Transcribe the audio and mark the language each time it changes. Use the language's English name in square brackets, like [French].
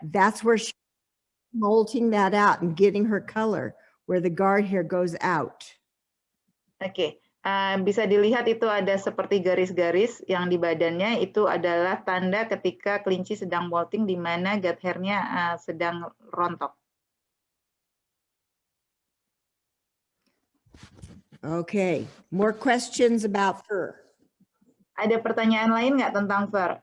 [English] That's where she's molting that out and getting her color, where the guard hair goes out. Okay. [Indonesian] Bisa dilihat itu ada seperti garis-garis yang di badannya, itu adalah tanda ketika kelinci sedang molting di mana guard hair-nya sedang rontok. [English] Okay, more questions about fur? [Indonesian] Ada pertanyaan lain nggak tentang fur?